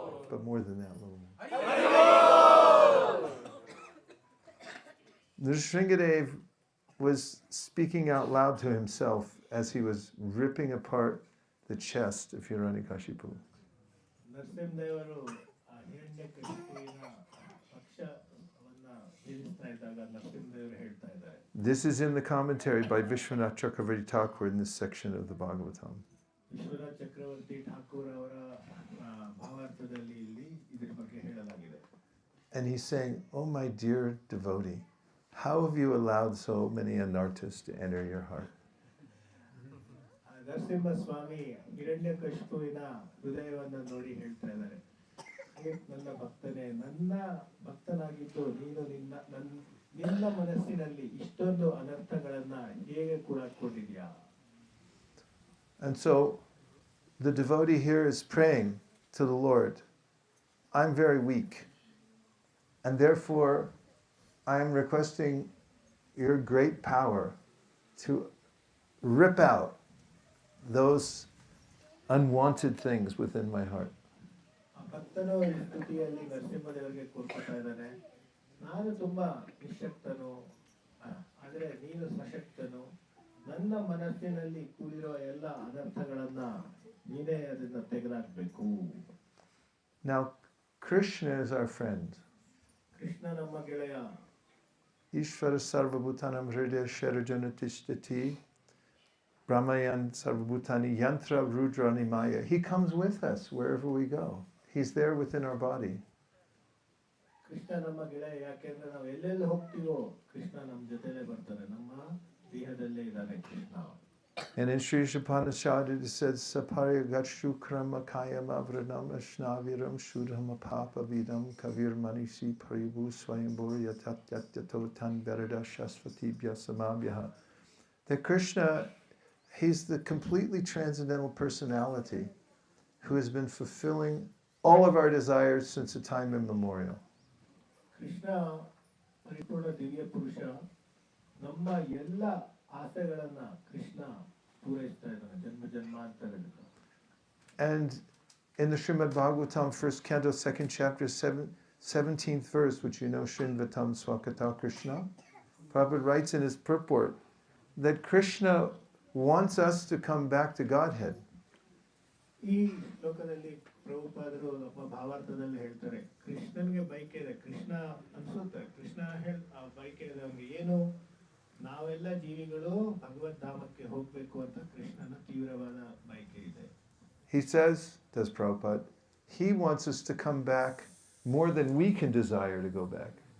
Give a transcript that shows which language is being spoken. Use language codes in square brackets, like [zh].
[en] But more than that, a little more. Nrsingadev was speaking out loud to himself as he was ripping apart the chest of Hiranyakashipu. [kn] ನರಸಿಂಹದೇವರು ಹಿರಣ್ಯಕಶಿಪುವಿನ ವಕ್ಷವನ್ನ ಸೇರಿಸ್ತಾ ಇದ್ದಾಗ ನರಸಿಂಹದೇವರು ಹೇಳ್ತಾ ಇದ್ದಾರೆ. [en] This is in the commentary by Vishwanath Chakravarti Thakur in this section of the Bhagavatam. [kn] Vishwanath ಚಕ್ರವರ್ತಿ ಠಾಕೂರ್ ಅವರ ಭಾವಾರ್ಥದಲ್ಲಿ ಇಲ್ಲಿ ಇದರ ಬಗ್ಗೆ ಹೇಳಲಾಗಿದೆ. [en] And he's saying, oh my dear devotee, how have you allowed so many anarthas to enter your heart? [kn] Narasimha ಸ್ವಾಮಿ ಹಿರಣ್ಯಕಶಿಪುವಿನ ಹೃದಯವನ್ನು ನೋಡಿ ಹೇಳ್ತಾ ಇದ್ದಾರೆ, ನನ್ನ ಭಕ್ತನೇ, ನನ್ನ ಭಕ್ತನಾಗಿದ್ದು ನೀನು ನಿನ್ನ ಮನಸ್ಸಿನಲ್ಲಿ ಇಷ್ಟೊಂದು ಅನರ್ಥಗಳನ್ನ ಹೇಗೆ ಕೂಡಾಕೊಂಡಿದ್ಯಾ? [en] And so the devotee here is praying to the Lord, I'm very weak, and therefore I am requesting your great power to rip out those unwanted things within my heart. [kn] ಭಕ್ತನು ಈ ಸ್ತುತಿಯಲ್ಲಿ ನರಸಿಂಹದೇವರಿಗೆ ಕೋರ್ಕೊತಾ ಇದ್ದಾನೆ, ನಾನು ತುಂಬಾ ನಿಶಕ್ತನು, ಆದರೆ ನೀನು ಸಶಕ್ತನು, ನನ್ನ ಮನಸ್ಸಿನಲ್ಲಿ ಕೂಡಿರುವ ಎಲ್ಲ ಅನರ್ಥಗಳನ್ನ ನೀನೇ ಅದನ್ನ ತೆಗೆದಾಕ್ಬೇಕು. [en] Now, Krishna is our friend. [kn] Krishna ನಮ್ಮ ಗೆಳೆಯ. [sa] Ishvara sarvabhutanam hridaya sharajana tishtati Brahmayan sarvabhutani yantra rudra nimaya. [en] He comes with us wherever we go. He's there within our body. [kn] Krishna ನಮ್ಮ ಗೆಳೆಯ, ಯಾಕೆಂದ್ರೆ ನಾವು ಎಲ್ಲೆಲ್ಲಿ ಹೋಗ್ತೀವೋ ಕೃಷ್ಣ ನಮ್ಮ ಜೊತೆಲೇ ಬರ್ತಾರೆ, ನಮ್ಮ ದೇಹದಲ್ಲೇ ಇದ್ದಾನೆ Krishna. [en] And in Sri Upanishad it says, [sa] Saparya Gachukram Akayam Avranam Ashnaviram Shudham Apapa Vidam Kavir Manishi Paribu Swayambur Yatat Yatyatotan Verada Shasvati Bhyasamabhyaha. [en] That Krishna, he's the completely transcendental personality who has been fulfilling all of our desires since a time immemorial. [kn] Krishna ಪರಿಪೂರ್ಣ ದಿವ್ಯ ಪುರುಷ, ನಮ್ಮ ಎಲ್ಲ ಆಸೆಗಳನ್ನ ಕೃಷ್ಣ ಪೂರೈಸ್ತಾ ಇದ್ದಾನೆ ಜನ್ಮ ಜನ್ಮಾಂತರದಿಂದ. [en] And in the Srimad Bhagavatam, 1st canto, 2nd chapter, 17th verse, which you know, [sa] Srinvatam Swakata Krishna, [en] Prabhupada writes in his purport that Krishna wants us to come back to Godhead. [kn] ಈ ಶ್ಲೋಕದಲ್ಲಿ ಪ್ರಭುಪಾದರು ನಮ್ಮ ಭಾವಾರ್ಥದಲ್ಲಿ ಹೇಳ್ತಾರೆ, ಕೃಷ್ಣನಿಗೆ bike ಇದೆ, ಕೃಷ್ಣ ಅನ್ಸುತ್ತೆ, Krishna bike ಇದೆ ಅವ್ನಿಗೆ ಏನು, ನಾವೆಲ್ಲ ಜೀವಿಗಳು ಭಗವದ್ ಧಾಮಕ್ಕೆ ಹೋಗ್ಬೇಕು ಅಂತ ಕೃಷ್ಣನ ತೀವ್ರವಾದ ಬೈಕೆ ಇದೆ. [en] He says, does Prabhupada, he wants us to come back more than we can desire to go back.